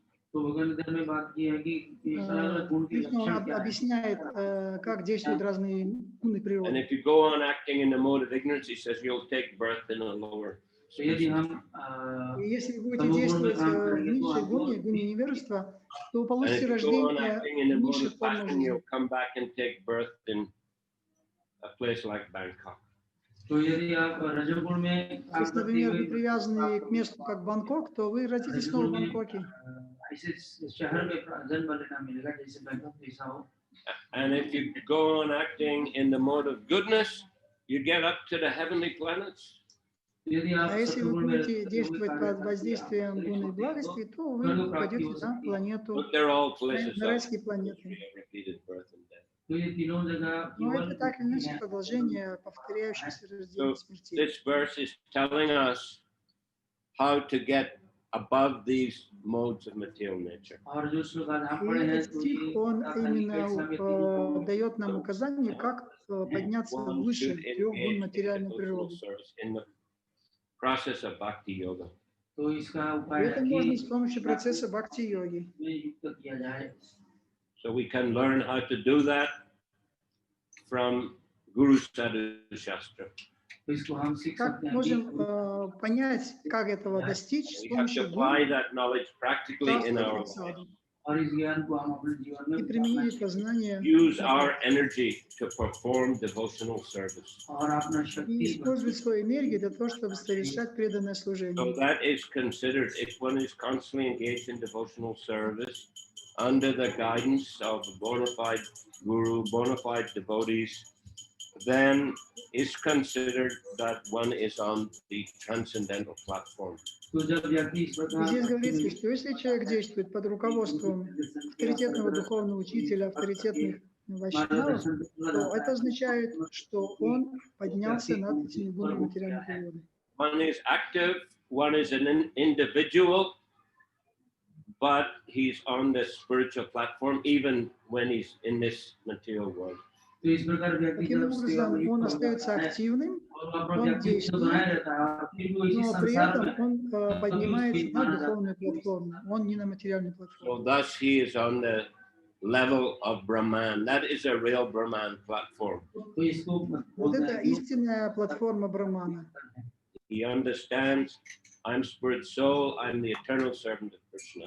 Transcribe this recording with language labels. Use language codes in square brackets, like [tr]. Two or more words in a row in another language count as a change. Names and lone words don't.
[ru] Кришна объясняет, как действуют разные гуны [en] And [ru] природы. [en] if you go on acting in the mode of ignorance, he says you'll take birth in a lower [hi] तो यदि हम [ru] И если вы будете действовать в низшей гуне, гуне невежества, то вы [en] And [ru] получите [en] if you go on [ru] рождение [en] acting in the [ru] в [en] mode [ru] низших [en] of [ru] формах [en] passion, [ru] жизни. [en] you'll come back and take birth in a place like Bangkok. [hi] तो यदि आप रजोगुण में काम [ru] Если, [hi] करते [ru] например, [hi] हुए [ru] вы привязаны к месту, как Бангкок, то вы родитесь снова в Бангкоке. [hi] ऐसे शहर में जन्म लेना मिलेगा जैसे बैंकॉक जैसा हो. [en] And if you go on acting in the mode of goodness, you get up to the heavenly planets. [ru] А если вы будете действовать под воздействием гуны и благости, то вы попадете на планету, [en] But they're all places [ru] на [en] of [ru] райские планеты. [en] repeated birth and death. [hi] तो ये तीनों जगह [ru] Но это [hi] केवल [ru] так или иначе продолжение повторяющихся рождений и [en] So [ru] смертей. [en] this verse is telling us how to get above these modes of material nature. [hi] और जो श्लोक आज हम [ru] И [hi] पढ़े हैं [ru] этот стих, он именно дает нам указание, как подняться [en] One [ru] выше [en] should [ru] трех гун [en] engage in [ru] материальной [en] devotional [ru] природы. [en] service in the process of bhakti yoga. [hi] तो इसका [ru] И [hi] उपाय [ru] это [hi] है [ru] можно с помощью процесса бхакти-йоги. [hi] कि युक्त किया जाए. [en] So we can learn how to do that from Guru Sadhu Shastra. [hi] तो इसको हम सीख [ru] Как [hi] सकते हैं [ru] можем понять, как этого достичь с [en] We have to [ru] помощью [en] apply [ru] гун, [en] that knowledge practically in [ru] шастров [en] our [ru] и [en] life. [ru] саду, [hi] और इस ज्ञान को हम अपने जीवन में [ru] и применить это знание [en] Use our energy to perform devotional service. [hi] और अपना [ru] и [hi] शक्ति [ru] использовать свою энергию для того, чтобы совершать преданное [en] So [ru] служение. [en] that is considered, if one is constantly engaged in devotional service under the guidance of a bona fide guru, bona fide devotees, then it's considered that one is on the transcendental platform. [hi] तो जब व्यक्ति इस [ru] И [hi] प्रकार [ru] здесь говорится, что если человек действует под руководством авторитетного духовного учителя, авторитетных вайшнавов, то это означает, что он поднялся над этими гунами материальной природы. [en] One is active, one is an individual, but he's on the spiritual platform even when he's in this material world. [hi] तो इस प्रकार व्यक्ति [ru] Таким [hi] जब सेवा [ru] образом, [hi] में [ru] он [hi] युक्त [ru] остается [hi] होता है [ru] активным, [hi] और अपना [ru] он [hi] व्यक्तित्व [ru] действует, [hi] बनाए रहता है, फिर भी वो इसी [ru] но при [hi] संसार [ru] этом [hi] में [ru] он поднимается на духовную платформу, он не на материальную [en] So [ru] платформу. [en] thus he is on the level of Brahman. That is a real Brahman platform. [hi] तो इसको [ru] Вот это истинная платформа Брахмана. [en] He understands, I'm spirit soul, I'm the eternal servant of Krishna.